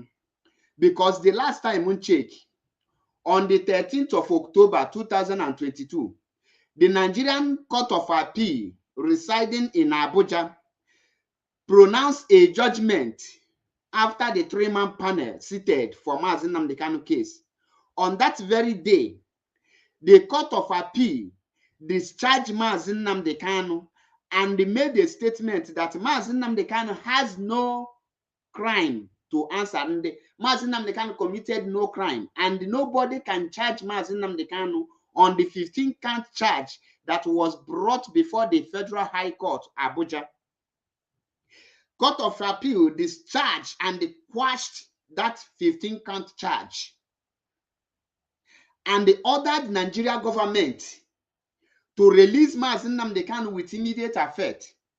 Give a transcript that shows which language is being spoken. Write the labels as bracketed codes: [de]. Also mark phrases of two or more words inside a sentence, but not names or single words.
[en] Because the last time we check, on the 13th of October 2022, the Nigerian Court of Appeal residing in Abuja pronounced a judgment after the 3-man panel seated for Mazi Nnamdi Kanu case. On that very day, the Court of Appeal discharged Mazi Nnamdi Kanu and made a statement that Mazi Nnamdi Kanu has no crime to answer. And Mazi Nnamdi Kanu committed no crime, and nobody can charge Mazi Nnamdi Kanu on the 15-count charge that was brought before the Federal High Court, Abuja. Court of Appeal discharged and quashed that 15-count charge, and they ordered Nigeria government to release Mazi Nnamdi Kanu with immediate effect.